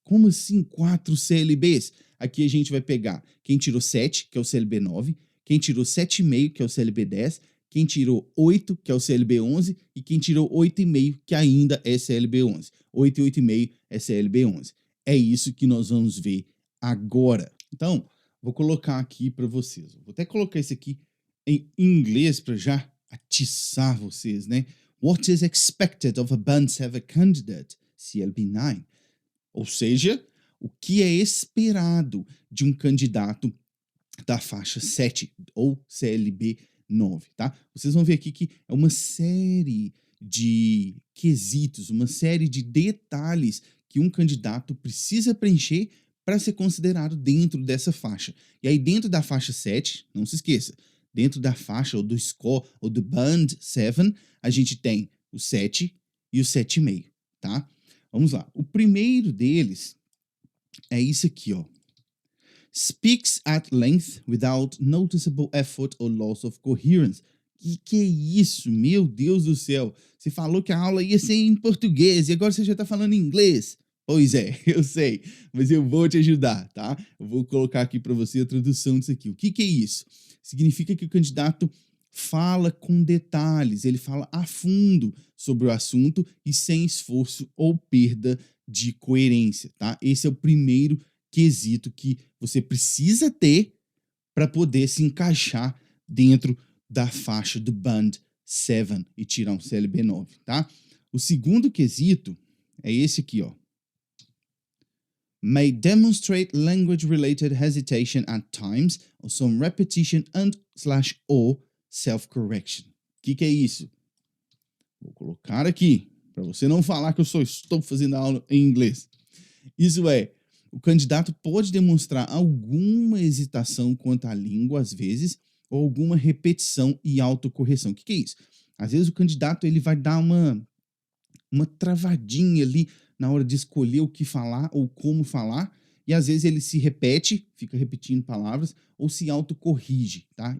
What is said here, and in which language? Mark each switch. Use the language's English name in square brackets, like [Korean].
[Portuguese] Como assim 4 CLBs? Aqui a gente vai pegar quem tirou 7, que é o CLB 9, quem tirou 7,5, que é o CLB 10, quem tirou 8, que é o CLB 11, e quem tirou 8,5, que ainda é CLB 11. 8 e 8,5 é CLB 11. É isso que nós vamos ver agora. Então, vou colocar aqui para vocês. Vou até colocar esse aqui em inglês para já atiçar vocês, né? [English] What is expected of a Band 7 candidate, CLB9? [Portuguese] Ou seja, o que é esperado de um candidato da faixa 7 ou CLB9, tá? Vocês vão ver aqui que é uma série de quesitos, uma série de detalhes que um candidato precisa preencher para ser considerado dentro dessa faixa. E aí dentro da faixa 7, não se esqueça, dentro da faixa ou do score ou do band 7, a gente tem o 7 e o 7,5, tá? Vamos lá. O primeiro deles é isso aqui, ó. [English] Speaks at length without noticeable effort or loss of coherence. [Portuguese] Que é isso? Meu Deus do céu. Você falou que a aula ia ser em português e agora você já está falando em inglês. Pois é, eu sei, mas eu vou te ajudar, tá? Eu vou colocar aqui para você a tradução disso aqui. O que é isso? Significa que o candidato fala com detalhes, ele fala a fundo sobre o assunto e sem esforço ou perda de coerência, tá? Esse é o primeiro quesito que você precisa ter para poder se encaixar dentro da faixa do Band 7 e tirar um CLB9, tá? O segundo quesito é esse aqui, ó. [English] May demonstrate language-related hesitation at times, or some repetition and/or self-correction. [Portuguese] O que é isso? Vou colocar aqui, para você não falar que eu só estou fazendo aula em inglês. Isso é, o candidato pode demonstrar alguma hesitação quanto à língua, às vezes, ou alguma repetição e autocorreção. O que é isso? Às vezes o candidato ele vai dar uma travadinha ali na hora de escolher o que falar ou como falar, e às vezes ele se repete, fica repetindo palavras, ou se autocorrige, tá?